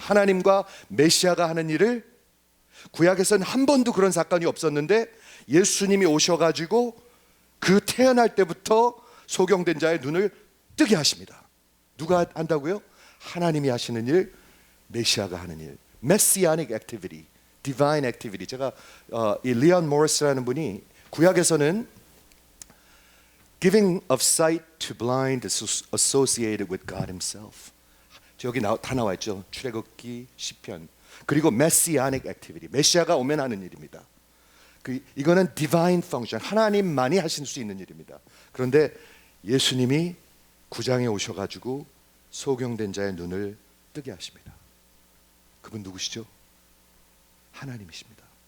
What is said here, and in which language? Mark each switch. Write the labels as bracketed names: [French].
[Korean] 하나님과 메시아가 하는 일을 구약에서는 한 번도 그런 사건이 없었는데 예수님이 오셔가지고 그 태어날 때부터 소경된 자의 눈을 뜨게 하십니다. 누가 한다고요? 하나님이 하시는 일, 메시아가 하는 일. [English] Messianic activity, divine activity. [Korean] 제가 이 리언 모리스라는 분이 구약에서는 [English] giving of sight to blind is associated with God Himself. [Korean] 여기 다 나와 있죠. 출애굽기, 시편. 그리고 [English] Messianic activity, [Korean] 메시아가 오면 하는 일입니다. 이거는 [English] divine function, [Korean] 하나님만이 하실 수 있는 일입니다. 그런데 예수님이 구장에 오셔가지고 소경된 자의 눈을 뜨게 하십니다. 그분 누구시죠? 하나님이십니다.